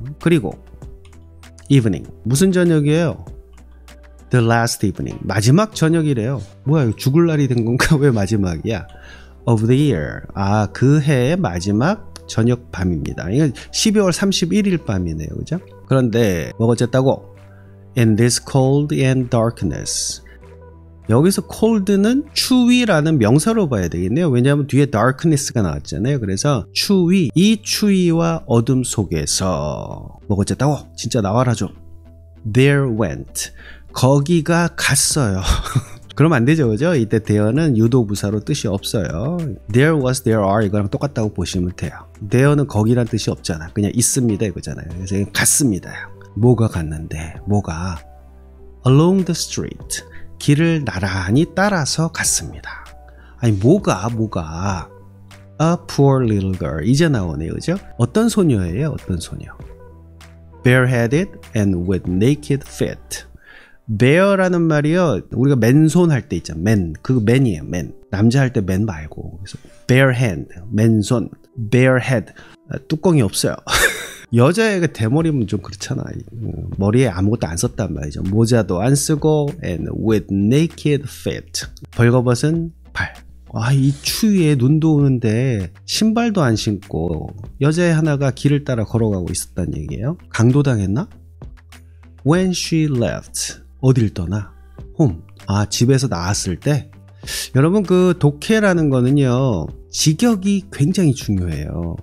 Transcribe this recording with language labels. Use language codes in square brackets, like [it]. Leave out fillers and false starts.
[ko] 그리고 evening. 무슨 저녁이에요? [en] The last evening. [ko] 마지막 저녁이래요. 뭐야 죽을 날이 된 건가? 왜 마지막이야? [en] Of the year. [ko] 그 해의 마지막 저녁 밤입니다. 이건 12월 31일 밤이네요. 그죠? 그런데 뭐가 어쨌다고? [en] In this cold and darkness. [ko] 여기서 cold는 추위라는 명사로 봐야 되겠네요. 왜냐하면 뒤에 darkness가 나왔잖아요. 그래서 추위, 이 추위와 어둠 속에서 뭐가 어쨌다고? 진짜 나와라 좀. [en] There went. [ko] 거기가 갔어요. 그러면 안 되죠, 그죠? 이때 there는 유도부사로 뜻이 없어요. [en] There was, there are [ko] 이거랑 똑같다고 보시면 돼요. there는 거기란 뜻이 없잖아. 그냥 있습니다 이거잖아요. 그래서 있습니다. 뭐가 갔는데? 뭐가? [en] Along the street. [ko] 길을 나란히 따라서 갔습니다. 아니 뭐가? [en] A poor little girl. [ko] 이제 나오네요, 그죠? 어떤 소녀예요? 어떤 소녀? [en] Bareheaded and with naked feet. [ko] bear라는 말이요. 우리가 맨손 할 때 있잖아. 그 맨이에요. 맨. 남자 할 때 맨 말고. [en] 그래서 bare hand, 맨손, bare head. [ko] 뚜껑이 없어요. 여자애가 대머리면 좀 그렇잖아. 머리에 아무것도 안 썼단 말이죠. 모자도 안 쓰고 [en] and with naked feet. [ko] 벌거벗은 발. 이 추위에 눈도 오는데 신발도 안 신고 여자애 하나가 길을 따라 걸어가고 있었단 얘기예요. 강도당했나? [en] When she left. [ko] 어딜 떠나? home. 집에서 나왔을 때. 여러분 그 독해라는 거는요. 직역이 굉장히 중요해요.